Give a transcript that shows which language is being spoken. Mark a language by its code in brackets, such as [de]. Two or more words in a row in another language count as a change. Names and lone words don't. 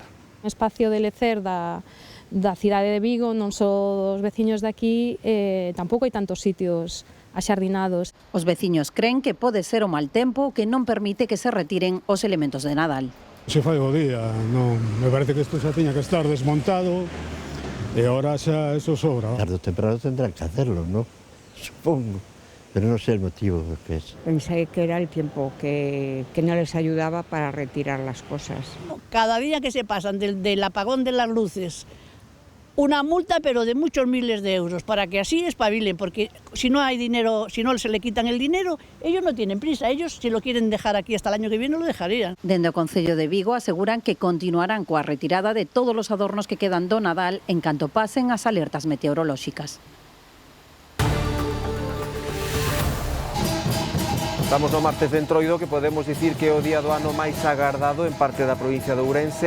[gl] O espacio de lecer da cidade de Vigo, non só dos veciños de aquí, tampouco hai tantos sitios axardinados. Os veciños creen que pode ser o mal tempo que non permite que se retiren os elementos de Nadal. Se fai o día, non, me parece que isto xa tiña que estar desmontado e ahora xa eso sobra. [es] Tarde ou temprano tendrán que hacerlo, ¿no? [gl] Supongo, pero non sei o motivo que es. [es] Pensé que era el tiempo que no les ayudaba para retirar las cosas. Cada día que se pasan del apagón de las luces, una multa, pero de muchos miles de euros, para que así espabilen, porque si no hay dinero, si no se le quitan el dinero, ellos no tienen prisa, ellos si lo quieren dejar aquí hasta el año que viene lo dejarían. [gl] Dende o Concello de Vigo aseguran que continuarán coa retirada de todos os adornos que quedan do Nadal en canto pasen as alertas meteorolóxicas. Estamos no martes de Entroido, que podemos dicir que é o día do ano máis agardado en parte da provincia de Ourense.